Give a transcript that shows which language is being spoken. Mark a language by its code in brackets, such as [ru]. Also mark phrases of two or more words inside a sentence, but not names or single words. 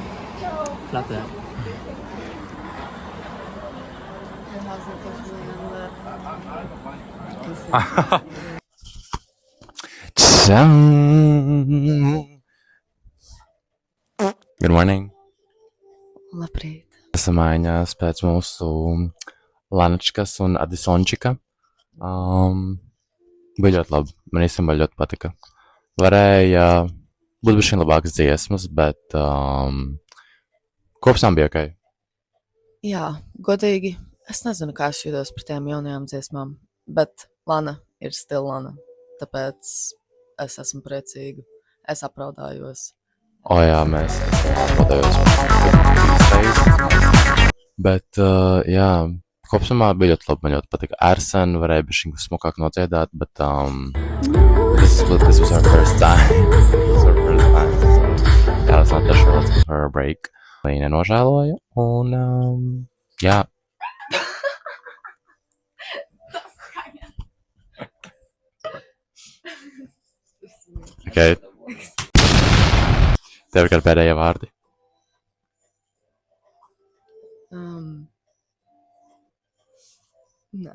[en] Not that. It hasn't officially ended. Good morning. [lv] Labrīt. Esam mājās pēc mūsu Lanačkas un Adisončika. Bija ļoti labi. Man īstenībā ļoti patika. Varēja būt bišķiņ labākas dziesmas, bet kopsām bija ok. Jā, godīgi, es nezinu, kā es jūtos par tām jaunajām dziesmām, bet Lana ir stila Lana, tāpēc es esmu priecīga. Es apraudājos. O jā, mēs atpatējos reizes. Bet, jā, kopsumā bija ļoti labi, man ļoti patika. Arsen varēja bišķiņ smukāk nodziedāt, bet [en] this was our first time. Yeah, let's not sure, let's give her a break. [lv] Viņa nenožēloja, un jā. Okay. Tev ir kādi pēdējie vārdi? Nē.